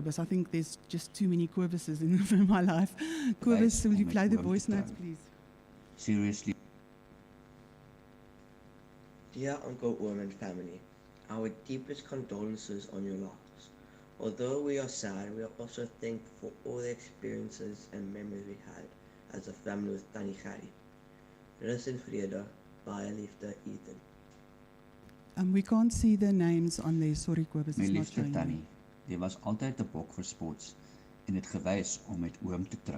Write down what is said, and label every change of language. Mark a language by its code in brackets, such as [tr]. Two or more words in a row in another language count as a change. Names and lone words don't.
[en] I think there's just too many Kobuses in my life. Kobus, will you play the voice notes, please? Seriously. Dear Uncle Oom and family, our deepest condolences on your loss. Although we are sad, we are also thankful for all the experiences and memories we had as a family with Tannie Gerrie. [af] Rus in vrede, baie liefde, Ethan. [en] We can't see the names on there. Sorry, Kobus. [af] My liefste Tannie, jy was altyd 'n bok vir sports en het gewys om met oom te trou.